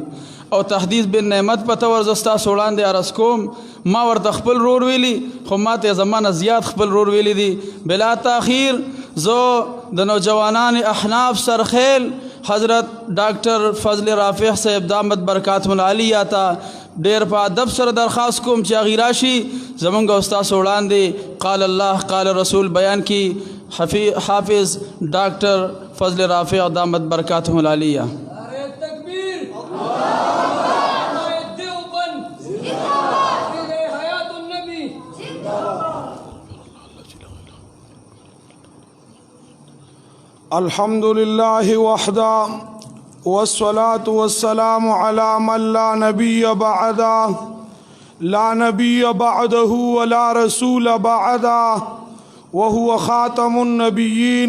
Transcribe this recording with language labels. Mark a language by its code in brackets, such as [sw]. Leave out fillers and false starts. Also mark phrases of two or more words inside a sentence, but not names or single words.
[ps] او [ar] تحدیث بن نعمت [ps] په تور زه ستاسو وړاندې عرض کوم، ما ورته خپل رور ویلي خو ما ته زمانه زیات خپل رور ویلی دي. بلا تاخیر زه د نوجوانان احناف سرخیل حضرت ډاکټر فضل رافع صاحب [ar] دامت برکاتهم العالیه [ps] ته ډیر په ادب سره درخواست کوم چې هغې راشي زمونږ استاسو وړاندې [ar] قال الله قال رسول [ps] بیان کی حافظ ډاکټر فضل رافع [ar] دامت برکاتهم العالیه. الحمد لله وحده والصلاة والسلام على من لا نبي بعده لا نبي بعده ولا رسول بعده وهو خاتم النبيين.